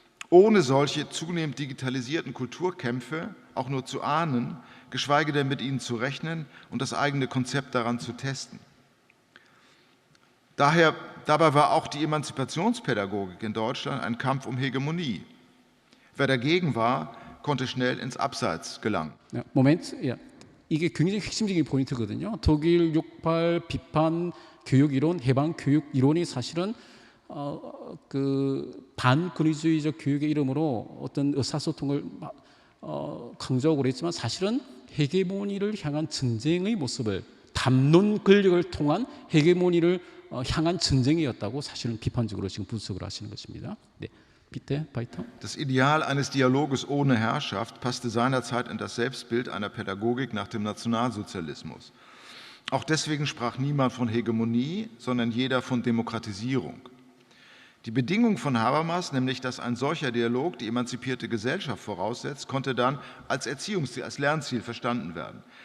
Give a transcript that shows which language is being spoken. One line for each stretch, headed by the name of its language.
German: ohne solche zunehmend digitalisierten Kulturkämpfe auch nur zu ahnen, geschweige denn mit ihnen zu rechnen und das eigene Konzept daran zu testen. Dabei war auch die Emanzipationspädagogik in Deutschland ein Kampf um Hegemonie. Wer dagegen war, konnte schnell ins Abseits gelangen.
Korean: 야, 모멘트, 야, 이게 굉장히 핵심적인 포인트거든요. 독일 욕발, 비판, 교육 이론, 해방 교육 이론이 사실은 그 반권위주의적 교육의 이름으로 어떤 의사소통을 강조하고 그랬지만 사실은 헤게모니를 향한 전쟁의 모습을 담론 권력을 통한 헤게모니를 향한 전쟁이었다고 사실은 비판적으로 지금 분석을 하시는 것입니다.
German: 네, bitte weiter. Das Ideal eines Dialoges ohne Herrschaft passte seinerzeit in das Selbstbild einer Pädagogik nach dem Nationalsozialismus. Auch deswegen sprach niemand von Hegemonie, sondern jeder von Demokratisierung. Die Bedingung von Habermas, nämlich dass ein solcher Dialog die emanzipierte Gesellschaft voraussetzt, konnte dann als Erziehungsziel, als Lernziel verstanden werden.